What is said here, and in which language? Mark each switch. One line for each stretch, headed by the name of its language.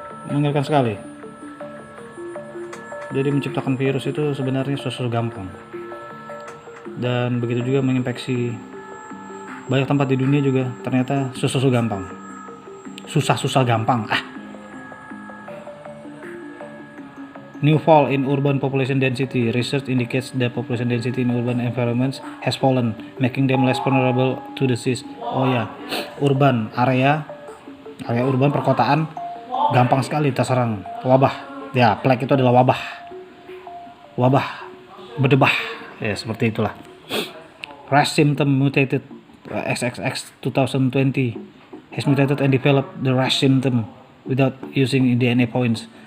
Indonesian: Mengerikan sekali. Jadi menciptakan virus itu sebenarnya susah gampang. Dan begitu juga menginfeksi banyak tempat di dunia juga ternyata susah gampang. Susah gampang.
English: New fall in urban population density. Research indicates that population density in urban environments has fallen, making them less vulnerable to disease.
Indonesian: Oh ya, area urban perkotaan gampang sekali terserang wabah. Ya, plague itu adalah wabah berdebah. Ya, seperti itulah.
English: Rash symptom mutated. XXX 2020 has mutated and developed the rash symptom without using DNA points.